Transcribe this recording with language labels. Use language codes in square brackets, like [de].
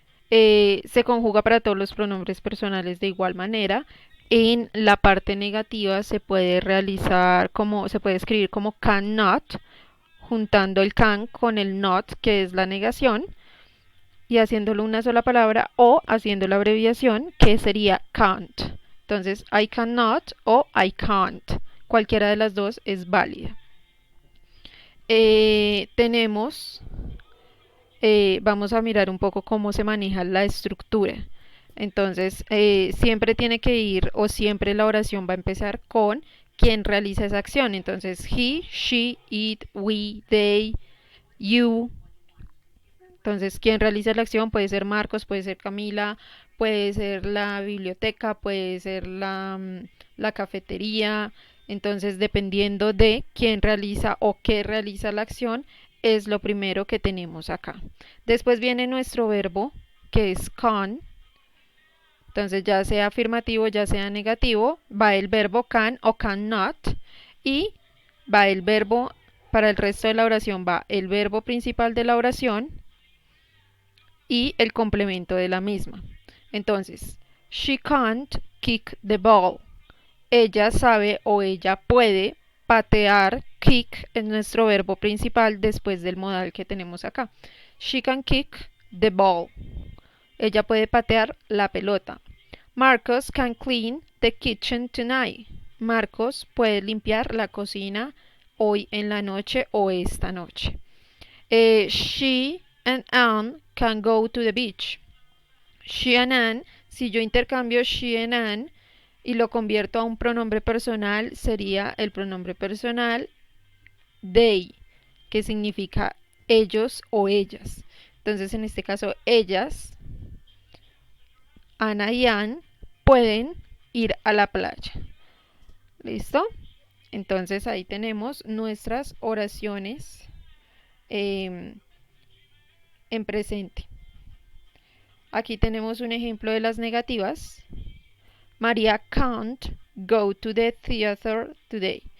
[es] Se conjuga para todos los pronombres personales de igual manera. En la parte negativa se puede realizar como, se puede escribir como cannot, juntando el can con el not, que es la negación, y haciéndolo una sola palabra, o haciendo la abreviación, que sería can't. [en] Entonces, I cannot o I can't. [es] Cualquiera de las dos es válida. Tenemos vamos a mirar un poco cómo se maneja la estructura. Entonces, siempre tiene que ir o siempre la oración va a empezar con quien realiza esa acción. [en] Entonces, he, she, it, we, they, you. [es] Entonces, quien realiza la acción puede ser Marcos, puede ser Camila, puede ser la biblioteca, puede ser la cafetería. Entonces, dependiendo de quién realiza o qué realiza la acción, es lo primero que tenemos acá. Después viene nuestro verbo, que es can. Entonces, ya sea afirmativo, ya sea negativo, va el verbo can o cannot y va el verbo, para el resto de la oración va el verbo principal de la oración y el complemento de la misma. [en] Entonces, she can't kick the ball. [es] Ella sabe o ella puede patear. Kick es nuestro verbo principal después del modal que tenemos acá. [en] She can kick the ball. [es] Ella puede patear la pelota. [en] Marcos can clean the kitchen tonight. [es] Marcos puede limpiar la cocina hoy en la noche o esta noche. [en] She and Anne can go to the beach. She and Anne, [es] si yo intercambio [en] she and Anne [es] y lo convierto a un pronombre personal, sería el pronombre personal they, que significa ellos o ellas. Entonces, en este caso, ellas, Ana y Anne, pueden ir a la playa. ¿Listo? Entonces, ahí tenemos nuestras oraciones en presente. Aquí tenemos un ejemplo de las negativas. [en] María can't go to the theater today.